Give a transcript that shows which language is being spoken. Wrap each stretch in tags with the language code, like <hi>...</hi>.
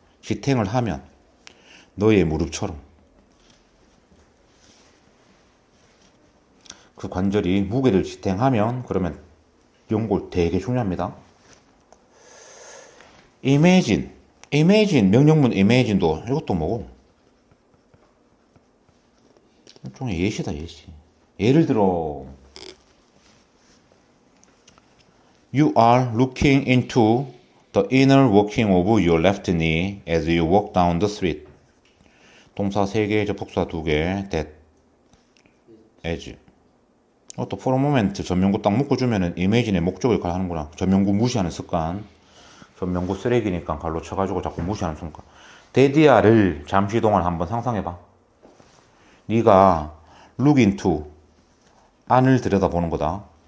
<ko>지탱을 하면 너의 무릎처럼 그 관절이 무게를 지탱하면 그러면 연골 되게 중요합니다. imagine 명령문 imagine도 이것도 뭐고 일종의 예시다. 예시. 예를 들어</ko> <en>You are looking into the inner working of your left knee as you walk down the street.</en> <ko>동사 3개, 접속사 2개, that, as. 또 for a moment 전면구 딱 묶어주면은 imagine의 목적을 하는구나. 전면구 무시하는 습관. 전면구 쓰레기니까 갈로 쳐가지고 자꾸 무시하는 습관. 데디아를 잠시 동안 한번 상상해봐. 네가 look into 안을 들여다보는 거다.</ko>